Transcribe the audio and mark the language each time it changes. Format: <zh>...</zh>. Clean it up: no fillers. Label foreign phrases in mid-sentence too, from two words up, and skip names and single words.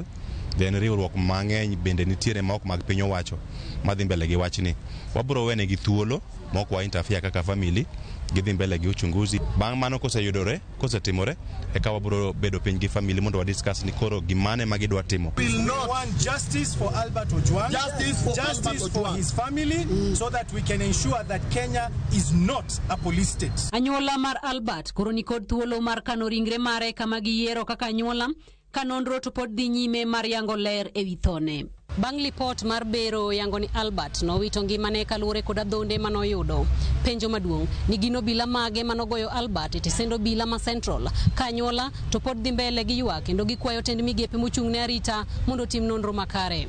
<luo>Riwruok mang'eny bende nitiere ma ok mag piny owacho madhi mbele gi wachni. Wabiro wene gi thuolo ma ok wa interfere kaka family gidhi mbele gi uchunguzi. Bang' mano kosetimore eka wabiro bedo piny gi family mondo wa discuss ni koro gimane ma gidwa timo.</luo> <en>We want justice for Albert Ojwang, justice for his family, so that we can ensure that Kenya is not a police state.</en> <luo>Anyuola mar Albert koro ni kod thuolo mar kano ringre mare kama giyiero kaka anyuola ka nonro to pod dhi nyime mar yango ler ewi thone. Bang' lipot mar bero yango ni Albert nowito ngimane kaluwore kod adhonde manoyudo. Penjo maduong' ni gino bila mage manogoyo Albert e tesendo bila ma Central ka anyuola to pod dhi mbele gi ywak kendo gikwayo tend migepe mochung' ne arita mondo tim nonro makare.</luo>